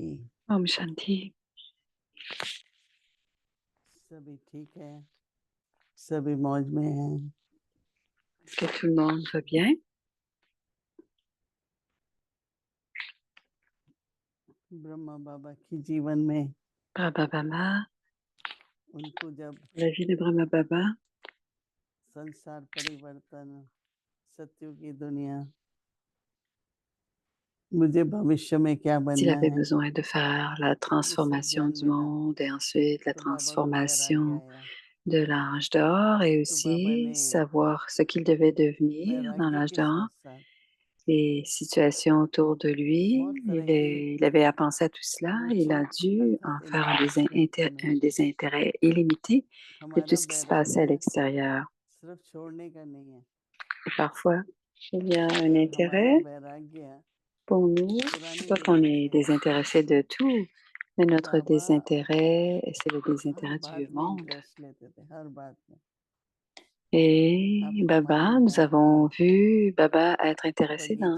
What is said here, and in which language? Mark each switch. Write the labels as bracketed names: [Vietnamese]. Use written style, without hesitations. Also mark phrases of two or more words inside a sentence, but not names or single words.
[Hindi] Om Shanti. सभी ठीक है, सभी मौज में हैं। [French] Est-ce que tout le monde va bien? [Hindi] ब्रह्मा बाबा की जीवन में Baba Baba, उनको जब [French] la vie de Brahma Baba, [Hindi] संसार परिवर्तन, सत्यों की दुनिया, मुझे भविष्य में क्या [French] s'il [Hindi] बनना [French] avait [Hindi] है, [French] besoin de faire la [Hindi] ये सब [French] transformation [Hindi] ज्ञान [French] du [Hindi] मिला [French] monde et ensuite la [Hindi] तो बाबा को वैराग्य [French] transformation [Hindi] आया। [French] de l'âge d'or et [Hindi] तो बाबा [French] aussi [Hindi] ने [French] savoir ce qu'il devait devenir dans [Hindi] वैराग्य [French] l'âge [Hindi] के [French] d'or, [Hindi] साथ साथ [French] les situations autour de lui. [Hindi] बहुत तरह की [French] Il avait à penser à tout cela. Il a [Hindi] रुचि [French] dû en [Hindi] अर्थात [French] faire [Hindi] इंटरेस्ट लेके [French] un [Hindi] हमें [French] désintérêt illimité de tout [Hindi] हमारा [French] ce qui se passait à [Hindi] वैराग्य [French] l'extérieur. [Hindi] सिर्फ छोड़ने का नहीं है, [French] Et parfois, il y a un [Hindi] पर हमारा [French] intérêt [Hindi] वैराग्य [French] pour nous, [Hindi] पुरानी [French] c'est pas qu'on [Hindi] दुनिया [French] est [Hindi] से है [French] désintéressé de tout, mais [Hindi] कि [French] notre [Hindi] बाबा [French] désintérêt, c'est le [Hindi] हर [French] désintérêt du vieux [Hindi] बात में [French] monde. [Hindi] इंटरेस्ट लेते थे, हर बात में। [French] Et [Hindi] आपको [French] Baba, [Hindi] मालूम [French] nous [Hindi] है [French] avons [Hindi] कि [French] vu Baba être intéressé dans